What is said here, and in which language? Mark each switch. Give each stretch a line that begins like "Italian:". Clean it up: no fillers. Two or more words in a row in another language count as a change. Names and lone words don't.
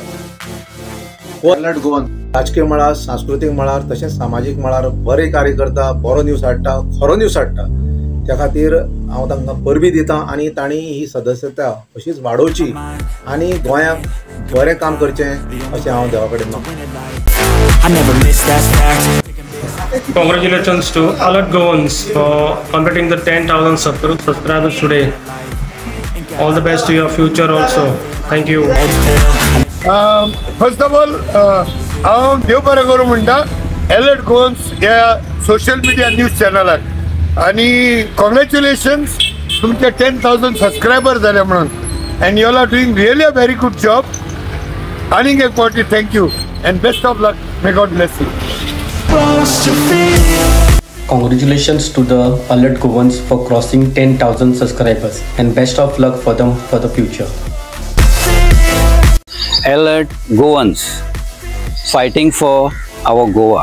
Konkani: अलर्ट गोवन राजकीय मळार, सांस्कृतीक मळार तशेंच सामाजीक मळार बरे कार्य करता, बरो न्यूज हाडटा, खरो न्यूज हाडटा. त्या खातीर हांव तांकां परबी दिता आनी तांणी ही सदस्यता अशीच वाडोवची आनी गोंयांक बरें काम करचें अशें हांव देवा कडेन मागतां.
English: Congratulations to Alert Goans for completing the 10,000 subscribers today. All the best to your future also. Thank you. First of all,
Konkani: हांव देव बरें करूं म्हणटा अलर्ट गोवन्स ह्या सोशल मिडिया न्यूज चॅनलाक.
Marathi: आणि कॉंग्रॅच्युलेशन्स तुमचे 10,000 सबस्क्रायबर झाले म्हणून.
English: and you are doing really a very good job.
Konkani: आनीक एक फावटी
English: thank you and best of luck. May God bless you. Congratulations to the Alert Goans for crossing 10,000 subscribers and best of luck for them for the future. Alert Goans, fighting for our Goa.